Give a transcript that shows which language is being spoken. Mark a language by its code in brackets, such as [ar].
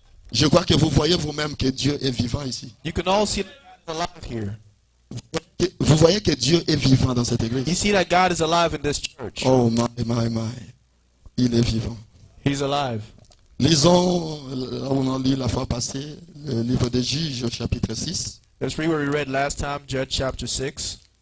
[fr] Je crois que vous voyez vous-même que Dieu est vivant ici. [en] You can all see that God is alive here. [fr] Vous voyez que Dieu est vivant dans cette [en] You [fr] église. [en] see that God is alive in this church. Oh my. [fr] Il est vivant. [en] He's alive. [fr] Lisons, là où on a lu la fois passée, le livre des Juges, chapitre 6, [en] Let's read what we read last time, Judges chapter 6,